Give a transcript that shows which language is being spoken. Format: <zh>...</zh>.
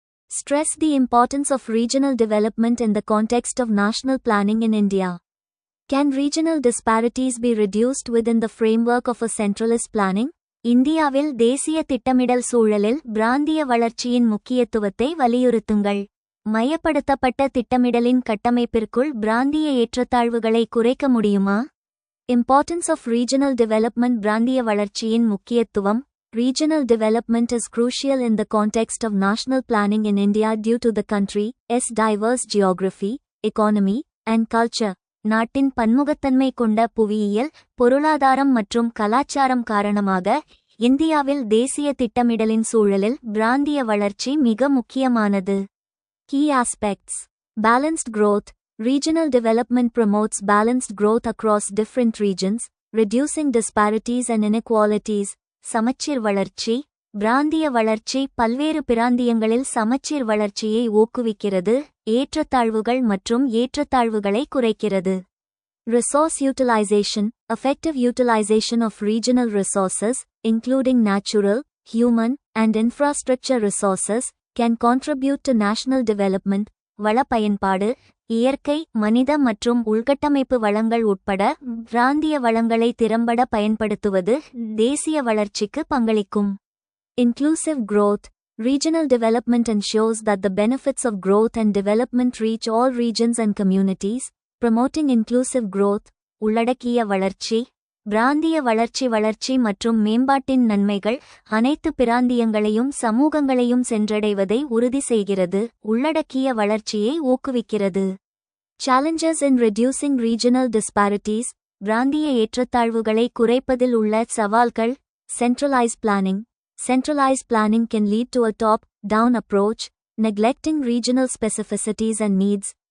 <en>Stress the importance of regional development in the context of national planning in India. Can regional disparities be reduced within the framework of a centralist planning?</en> <ta>இந்தியாவில் தேசிய திட்டமிடல் சூழலில் பிராந்திய வளர்ச்சியின் முக்கியத்துவத்தை வலியுறுத்துங்கள். மையப்படுத்தப்பட்ட திட்டமிடலின் கட்டமைப்பிற்குள் பிராந்திய ஏற்றத்தாழ்வுகளை குறைக்க முடியுமா?</ta> <en>Importance of regional development.</en> <ta>பிராந்திய வளர்ச்சியின் முக்கியத்துவம்.</ta> <en>Regional development is crucial in the context of national planning in India due to the country's diverse geography, economy, and culture.</en> <ta>நாட்டின் பன்முகத்தன்மை கொண்ட புவியியல் பொருளாதாரம் மற்றும் கலாச்சாரம் காரணமாக இந்தியாவில் தேசிய திட்டமிடலின் சூழலில் பிராந்திய வளர்ச்சி மிக முக்கியமானது.</ta> <en>Key aspects. Balanced growth. Regional development promotes balanced growth across different regions, reducing disparities and inequalities.</en> <ta>சமச்சீர் வளர்ச்சி பிராந்திய வளர்ச்சி பல்வேறு பிராந்தியங்களில் சமச்சீர் வளர்ச்சியை ஊக்குவிக்கிறது, ஏற்றத்தாழ்வுகள் மற்றும் ஏற்றத்தாழ்வுகளை குறைக்கிறது.</ta> <en>Resource utilization. Effective utilization of regional resources, including natural, human, and infrastructure resources, can contribute to national development.</en> <ta>வள பயன்பாடு இயற்கை மனித மற்றும் உள்கட்டமைப்பு வளங்கள் உட்பட பிராந்திய வளங்களை திறம்பட பயன்படுத்துவது தேசிய வளர்ச்சிக்கு பங்களிக்கும்.</ta> <en>Inclusive growth. Regional development ensures that the benefits of growth and development reach all regions and communities, promoting inclusive growth.</en> <ta>உள்ளடக்கிய வளர்ச்சி பிராந்திய வளர்ச்சி மற்றும் மேம்பாட்டின் நன்மைகள் அனைத்து பிராந்தியங்களையும் சமூகங்களையும் சென்றடைவதை உறுதி செய்கிறது, உள்ளடக்கிய வளர்ச்சியை ஊக்குவிக்கிறது.</ta> <en>Challenges in reducing regional disparities.</en> <ta>பிராந்திய ஏற்றத்தாழ்வுகளை குறைப்பதில் உள்ள சவால்கள்.</ta> <en>Centralized planning. Centralized planning can lead to a top-down approach, neglecting regional specificities and needs.</en>